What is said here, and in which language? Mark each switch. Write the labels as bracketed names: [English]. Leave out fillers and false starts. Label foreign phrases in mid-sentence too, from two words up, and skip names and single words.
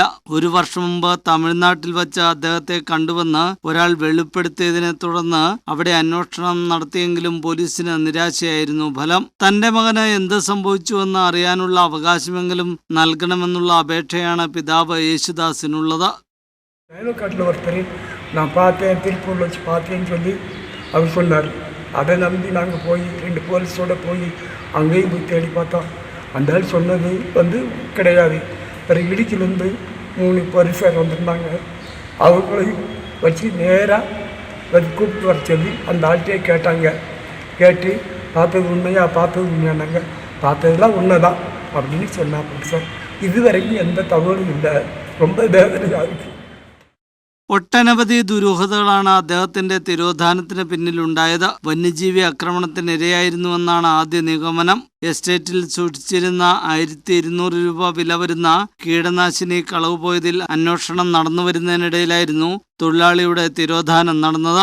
[Malayalam] 1 വർഷം മുമ്പ് തമിഴ്നാട്ടിൽ വച്ച് അദ്ദേഹത്തെ കണ്ടുവെന്ന് ഒരാൾ വെളിപ്പെടുത്തിയതിനെ തുടർന്ന് അവിടെ അന്വേഷണം നടത്തിയെങ്കിലും പോലീസിന് നിരാശയായിരുന്നു ഫലം. തന്റെ മകന് എന്ത് സംഭവിച്ചുവെന്ന് അറിയാനുള്ള അവകാശമെങ്കിലും നൽകണമെന്നുള്ള അപേക്ഷയാണ് പിതാവ് യേശുദാസിനുള്ളത്. [Tamil] அதை நம்பி நாங்கள் போய் 2 போலீஸோடு போய் அங்கேயும் போய் தேடி பார்த்தோம். அந்த ஆள் சொன்னது கிடையாது. பிறகு இடுக்கிலேருந்து 3 போலீஸார் வந்திருந்தாங்க. அவங்களையும் வச்சு நேராக கூப்பிட்டு வர சொல்லி அந்த ஆள்கிட்டே கேட்டாங்க. கேட்டு பார்த்தது உண்மையானாங்க. பார்த்ததுலாம் உண்மை தான் அப்படின்னு சொன்னாங்க சார். இதுவரைக்கும் எந்த தகவலும் இல்லை. ரொம்ப வேதனையாக இருக்குது. [Malayalam] ഒട്ടനവധി ദുരൂഹതകളാണ് അദ്ദേഹത്തിന്റെ തിരോധാനത്തിന് പിന്നിലുണ്ടായത്. വന്യജീവി ആക്രമണത്തിനിരയായിരുന്നുവെന്നാണ് ആദ്യ നിഗമനം. എസ്റ്റേറ്റിൽ സൂക്ഷിച്ചിരുന്ന 1200 രൂപ വില വരുന്ന കീടനാശിനി കളവ് പോയതിൽ അന്വേഷണം നടന്നു വരുന്നതിനിടയിലായിരുന്നു തൊഴിലാളിയുടെ തിരോധാനം നടന്നത്.